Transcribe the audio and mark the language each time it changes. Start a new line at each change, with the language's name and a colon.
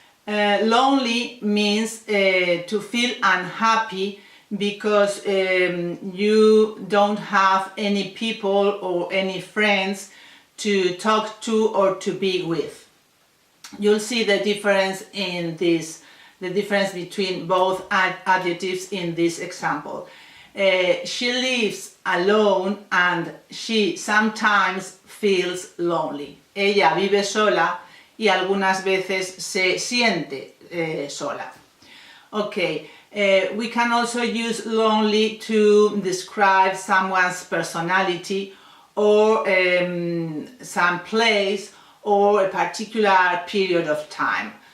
English: Lonely means to feel unhappy because you don't have any people or any friends to talk to or to be with. You'll see the difference between both adjectives in this example. She lives alone and she sometimes feels lonely.
Spanish: Ella vive sola y algunas veces se siente sola.
English: Okay, we can also use lonely to describe someone's personality or some place or a particular period of time.